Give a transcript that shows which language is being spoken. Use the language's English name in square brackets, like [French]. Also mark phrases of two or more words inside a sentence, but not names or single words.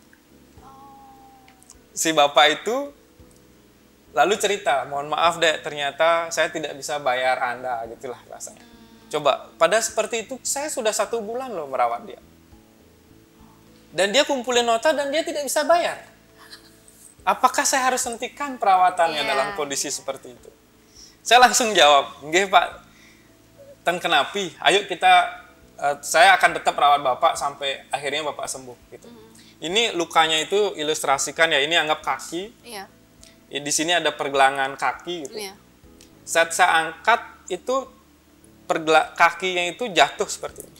[Indonesian] Si bapak itu lalu cerita, mohon maaf dek, ternyata saya tidak bisa bayar Anda, gitulah rasanya. Coba, pada seperti itu saya sudah 1 bulan loh merawat dia. Dan dia kumpulin nota dan dia tidak bisa bayar. Apakah saya harus hentikan perawatannya dalam kondisi seperti itu? Saya langsung jawab, [Javanese] nggih Pak, ten kenapi, [Indonesian] ayo saya akan tetap rawat Bapak sampai akhirnya Bapak sembuh. Gitu. Ini lukanya itu ilustrasikan ya, ini anggap kaki. Iya. Di sini ada pergelangan kaki gitu. Iya. Saat saya angkat itu kakinya itu jatuh seperti ini.